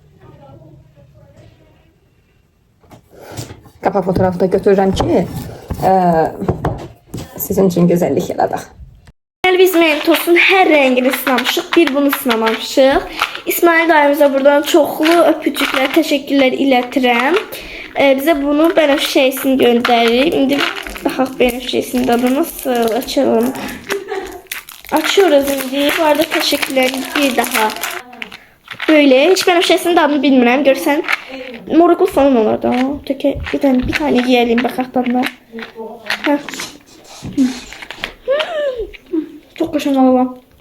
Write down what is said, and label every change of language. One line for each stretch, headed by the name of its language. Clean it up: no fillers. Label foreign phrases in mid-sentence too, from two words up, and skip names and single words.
Azerbaijani: Qapak fotoğrafı da götürürəm ki, sizin üçün gözəllik yaradaq. Biz Mentos'un hər rəngini sınamışıq, bir bunu sınamamışıq. İsmail dayımıza buradan çoxlu öpücüklər, təşəkkürlər ilətirəm. Bizə bunu bənövşəysini göndərir. İndi baxaq bənövşəysinin dadı nasıl, açalım.
Turkish: Açıyoruz indi.
Azerbaijani: Bu arada təşəkkürlər bir daha.
Turkish: Böyle, hiç
Azerbaijani: bənövşəysinin dadını bilmirəm. Görsən, moruklu falan olur da.
Turkish: Bir tane yiyelim
Azerbaijani: baxaq dadına.
Turkish: Hə. Çok kaşın valla.